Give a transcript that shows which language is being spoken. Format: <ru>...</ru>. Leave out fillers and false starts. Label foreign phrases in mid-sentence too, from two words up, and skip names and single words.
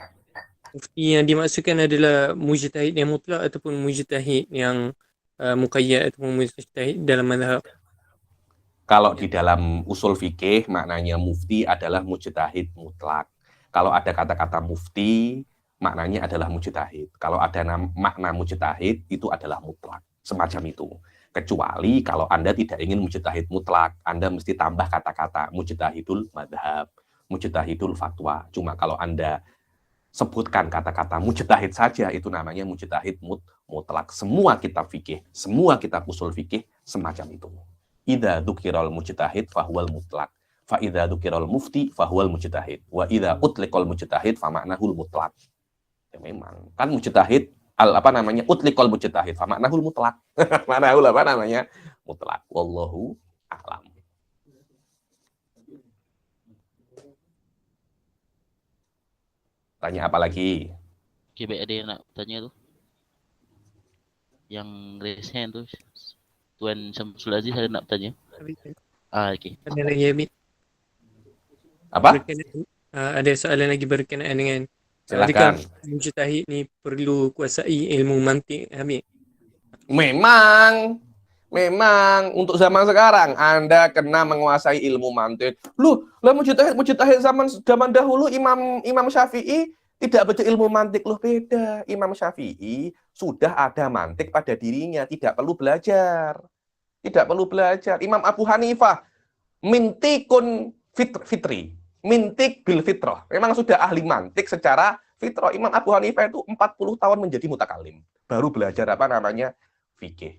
<id>Mufti yang dimaksudkan adalah mujtahid yang mutlak ataupun mujtahid yang muqayyad ataupun mujtahid dalam mazhab. Kalau di dalam usul fikih maknanya mufti adalah mujtahid mutlak. Kalau ada kata-kata mufti maknanya adalah mujtahid. Kalau ada makna mujtahid itu adalah mutlak. Semacam itu. Kecuali kalau Anda tidak ingin mujtahid mutlak, Anda mesti tambah kata-kata</id> <ar>مجتهد المذهب, مجتهد الفتوى.</ar> <id>Cuma kalau Anda sebutkan kata-kata mujtahid saja, itu namanya mujtahid mutlak. Semua kitab fikih, semua kitab usul fikih semacam itu.</id> <ar>إذا ذكر المجتهد فهو المطلق، فإذا ذكر المفتي فهو المجتهد، وإذا أطلق المجتهد فمعناه المطلق.</ar> <id>Ya memang kan mujtahid</id> <ar>أطلق المجتهد فمعناه المطلق. معناه المطلق. والله أعلم.</ar> <id>Tanya apa lagi?</id> <ms>Okey, baik, ada yang nak tanya tu? Yang</ms> <en>raise hand</en> <ms>tu, Tuan Syamsul Aziz ada nak bertanya? Okey. Ada lagi Habib? Apa? Ada soalan lagi berkenaan dengan Silakan. adakah mujtahid ni perlu kuasai ilmu mantik Habib?</ms> <id>Memang untuk zaman sekarang Anda kena menguasai ilmu mantik. Lah mujtahid zaman dahulu Imam Syafi'i tidak baca ilmu mantik. Beda. Imam Syafi'i sudah ada mantik pada dirinya, tidak perlu belajar. Imam Abu Hanifah</id> <ar>منطق فطري, منطق بالفطرة.</ar> <id>Memang sudah ahli mantik secara fitrah. Imam Abu Hanifah itu 40 tahun menjadi mutakalim, baru belajar fikih.</id>